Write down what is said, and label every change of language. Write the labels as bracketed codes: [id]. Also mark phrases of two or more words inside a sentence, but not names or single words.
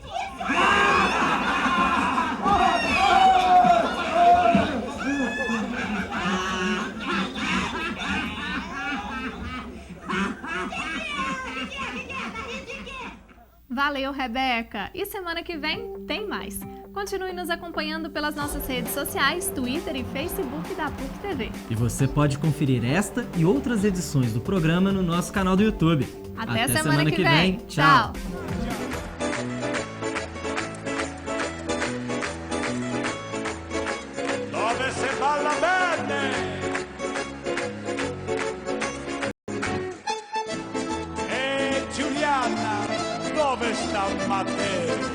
[pt] Valeu, Rebeca! E semana que vem tem mais. Continue nos acompanhando pelas nossas redes sociais, Twitter e Facebook da PUC TV. E você pode conferir esta e outras edições do programa no nosso canal do YouTube. Até semana que vem. Tchau! [it] Dove se balla bene! E Giuliana, dove sta Matteo?